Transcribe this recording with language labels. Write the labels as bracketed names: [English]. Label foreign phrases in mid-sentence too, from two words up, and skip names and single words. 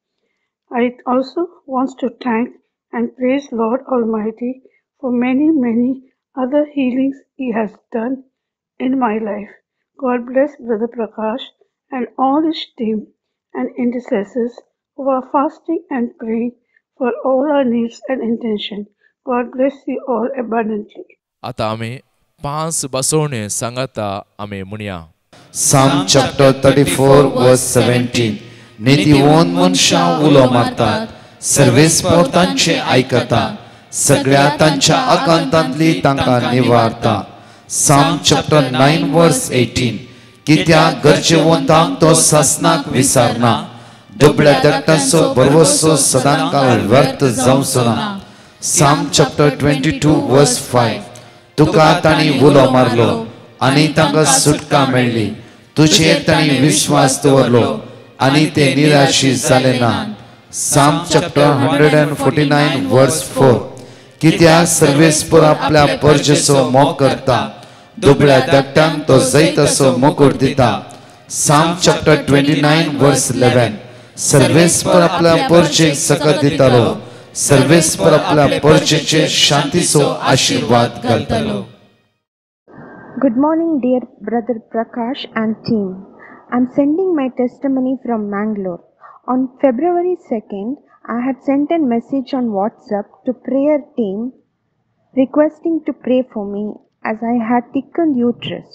[English] I also want to thank and praise Lord Almighty for many other healings He has done in my life. God bless Brother Prakash and all his team and intercessors who are fasting and praying for all our needs and intention. God bless you all abundantly. [Konkani] आता आमी 5 बसवणे सांगाता आमी म्हणया. [English] Psalm chapter 34 verse 17. [Konkani] नीतिवंत मनशां उलो मारतात, सर्वेस्पर तांचे आयकता, सगळ्या तांच्या आकांतांतली तांकां निवारता. [English] Psalm chapter 9 verse 18. [Konkani] कित्याक गरजेवंतांक तो सासनाक विसारना, दुबळ्या दट्टाचो भरवसो सदांकाळ व्यर्थ जावचो ना. [English] Psalm chapter 22 verse 5. [Konkani] तुका तांणी उलो मारलो आनी तांकां सुटका मेळ्ळी, तुजेर तांणी विश्वास दवरलो आनी ते निराशी जाले ना. [English] Psalm chapter 149 verse 4. [Konkani] कित्याक सर्वेस्पर आपल्या परजेचो मोग करता, दुबळ्या दट्टांक तो जैतसो मुकुट दिता. [English] Psalm chapter 29 verse 11. [Konkani] सर्वेस्पर आपल्या परजेक सकत दितालो, सर्वेस्पर आपल्या परजेचेर शांतीचो आशीर्वाद घालतालो. [English] Good morning, dear Brother Prakash and team. I'm sending my testimony from Mangalore. On February 2nd, I had sent a message on WhatsApp to prayer team requesting to pray for me as I had thickened uterus.